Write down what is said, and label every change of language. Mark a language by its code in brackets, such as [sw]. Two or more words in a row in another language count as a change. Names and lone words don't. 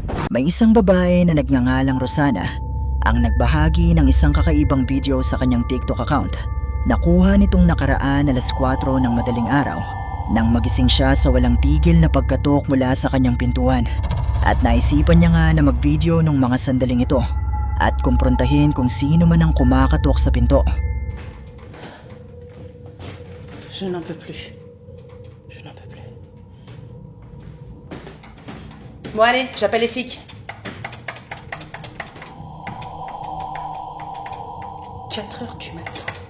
[tl] May isang babae na nagngangalang Rosana ang nagbahagi ng isang kakaibang video sa kanyang TikTok account. Nakuha nitong nakaraan alas 4 ng madaling araw nang magising siya sa walang tigil na pagkatok mula sa kanyang pintuan. At naisipan niya nga na mag-video ng mga sandaling ito at kumprontahin kung sino man ang kumakatok sa pinto. [fr] Je n'en peux plus. Je n'en peux plus. Bon allez, j'appelle les flics. 4 heures du matin.